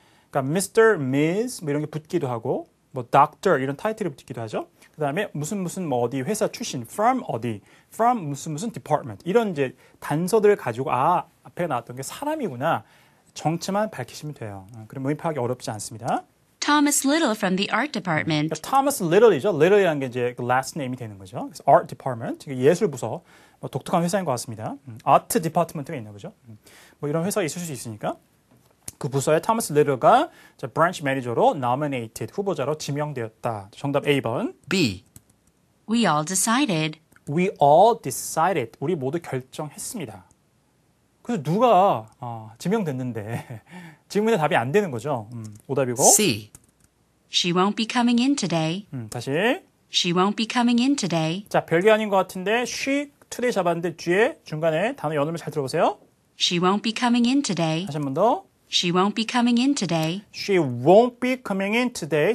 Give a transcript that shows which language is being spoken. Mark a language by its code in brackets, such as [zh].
[ko] 그러니까 Mr., Ms. 뭐 이런 게 붙기도 하고 뭐 Doctor 이런 타이틀이 붙기도 하죠. 그다음에 무슨 뭐 어디 회사 출신 from 어디 from 무슨 department 이런 이제 단서들을 가지고 앞에 나왔던 게 사람이구나. 정체만 밝히시면 돼요. 그럼 의미 파악이 어렵지 않습니다. [en] Thomas Little from the art department. [ko] Thomas Little이죠. Little이라는 게 이제 그 last name이 되는 거죠. 그래서 art department, 예술 부서, 뭐 독특한 회사인 것 같습니다. art department가 있나 보죠. 뭐 이런 회사가 있을 수 있으니까 그 부서의 Thomas Little가 branch manager로 nominated 후보자로 지명되었다. 정답 A번. [en] B. We all decided. We all decided. [ko] 우리 모두 결정했습니다. 그래서 누가 지명됐는데 질문에 답이 안 되는 거죠. 오답이고. [en] C. She won't be coming in today. [ko] 다시. [en] She won't be coming in today. [ko] 자, 별게 아닌 것 같은데 she, today 잡았는데 뒤에 중간에 단어 연음을 잘 들어보세요. [en] She won't be coming in today. [ko] 다시 한 번 더. [en] She won't be coming in today. She won't be coming in today.